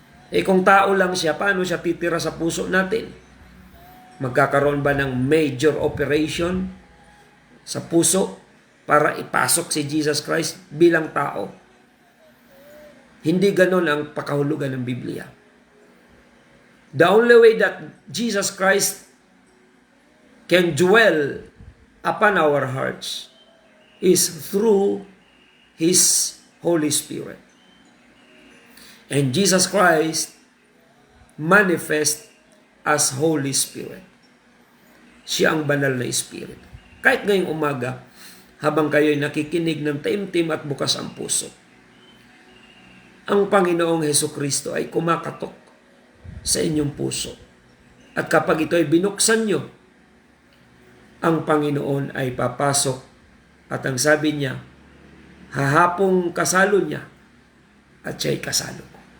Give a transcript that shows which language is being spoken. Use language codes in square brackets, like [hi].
[tl] Kung tao lang siya, paano siya titira sa puso natin? Magkakaroon ba ng [en] major operation [tl] sa puso para ipasok si Jesus Christ bilang tao? Hindi ganon ang pakahulugan ng Biblia. [en] The only way that Jesus Christ can dwell upon our hearts is through His Holy Spirit. And Jesus Christ manifest as Holy Spirit. [tl] Siya ang banal na Espiritu. Kahit ngayong umaga, habang kayo'y nakikinig ng taimtim at bukas ang puso, ang Panginoong Hesukristo ay kumakatok sa inyong puso. At kapag ito ay binuksan nyo, ang Panginoon ay papasok at ang sabi niya, hahapong kasalo niya at siya'y kasalo ko.